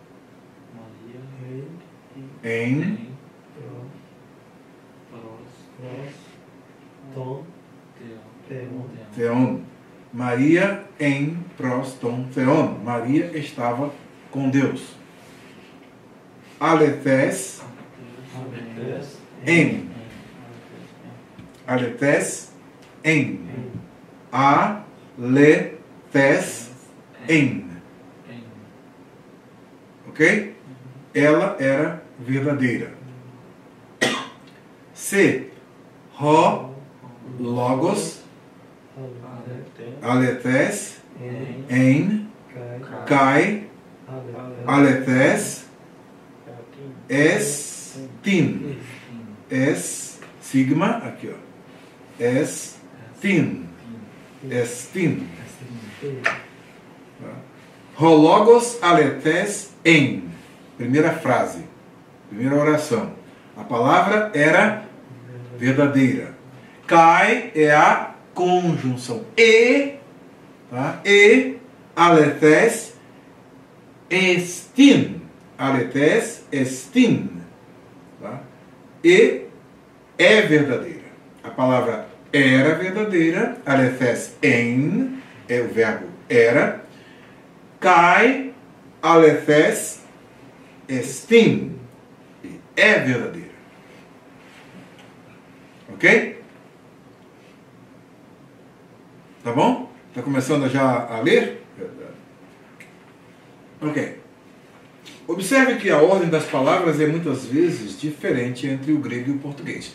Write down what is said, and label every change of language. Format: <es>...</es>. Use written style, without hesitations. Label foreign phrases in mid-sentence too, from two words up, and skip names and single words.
<el>ἦν. θεόν. Maria ἦν πρὸς τὸν θεόν.</el> <pt>Maria estava com Deus.</pt> <el>ἀληθὴς ἦν. ἀληθὴς ἦν. ἀληθὴς ἦν.</el> <pt>Ok? Ela era verdadeira.</pt> <el>C. Logos. ἀληθὴς ἦν. Καὶ. ἀληθής ἐστιν.</el> <pt>Sigma, aqui ó. Estin.</pt> <el>λόγος ἀληθὴς ἦν.</el> <pt>Primeira frase. Primeira oração. A palavra era verdadeira. Kai é a conjunção. E, tá? E,</pt> <el>ἀληθής, ἐστιν. ἀληθής, ἐστιν.</el> <pt>Tá? E é verdadeira. A palavra era verdadeira.</pt> <el>ἀληθὴς ἦν,</el> <pt>é o verbo era.</pt> <el>Καὶ, ἀληθής, ἐστιν.</el> <pt>É verdadeira. Ok? Tá bom? Está começando já a ler? Ok. Observe que a ordem das palavras é muitas vezes diferente entre o grego e o português.</pt>